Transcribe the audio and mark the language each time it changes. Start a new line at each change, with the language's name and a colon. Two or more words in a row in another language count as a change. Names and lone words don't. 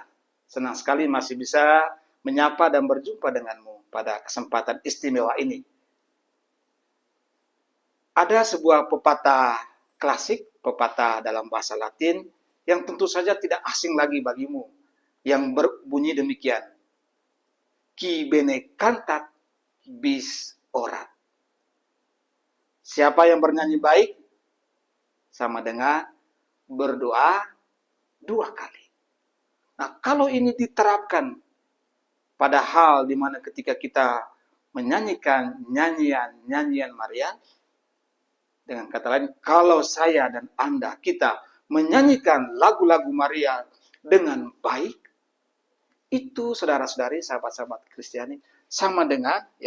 Indonesian: Senang sekali masih bisa menyapa dan berjumpa denganmu pada kesempatan istimewa ini. Ada sebuah pepatah klasik, pepatah dalam bahasa Latin, yang tentu saja tidak asing lagi bagimu, yang berbunyi demikian.
Latin: Qui bene cantat bis orat.
Indonesian: Siapa yang bernyanyi baik sama dengan berdoa 2 kali. Nah, kalau ini diterapkan pada hal di mana ketika kita menyanyikan nyanyian Maria, dengan kata lain, kalau saya dan Anda kita menyanyikan lagu-lagu Maria dengan baik, itu saudara-saudari, sahabat-sahabat Kristiani, sama dengan